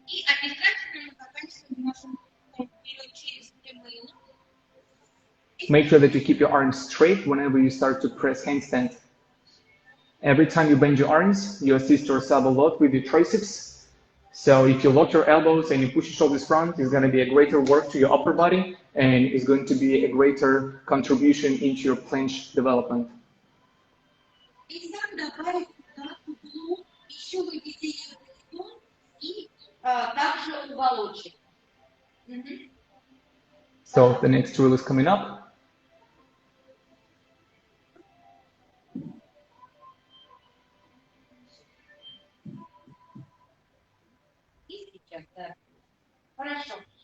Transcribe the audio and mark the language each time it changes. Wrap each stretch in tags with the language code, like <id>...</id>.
<ru>И обязательно мы заканчиваем нашим вперед через прямые.</ru> <en>Make sure that you keep your arms straight whenever you start to press handstand. Every time you bend your arms, you assist yourself a lot with your triceps. So if you lock your elbows and you push your shoulders front, it's going to be a greater work to your upper body and it's going to be a greater contribution into your planche development.</en> <ru>И сам добавить туда в углу еще выведение и также уголочек.</ru> <en>So the next drill is coming up.</en> <ru>Да. Хорошо.</ru>